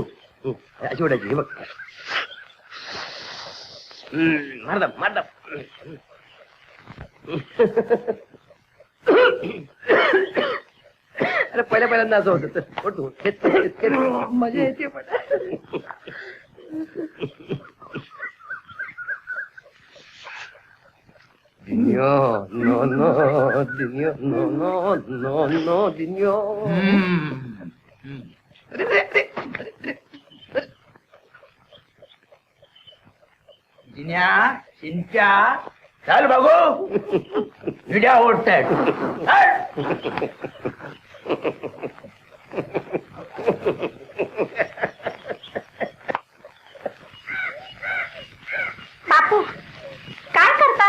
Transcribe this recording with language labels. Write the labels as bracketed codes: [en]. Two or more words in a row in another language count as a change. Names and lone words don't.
[mr] अशी ओढायची. हे बघ. मारदा मारदा. अरे पहिल्यांदा असं होतं. ओढतो. घेत घेत घेत. मजा येते पण [en] Dinio, no, no, Dinio, no, no, no, no, Dinio. [mr] जिन्या चिंच्या चल बघू विड्या ओढतायत. बापू काय करता?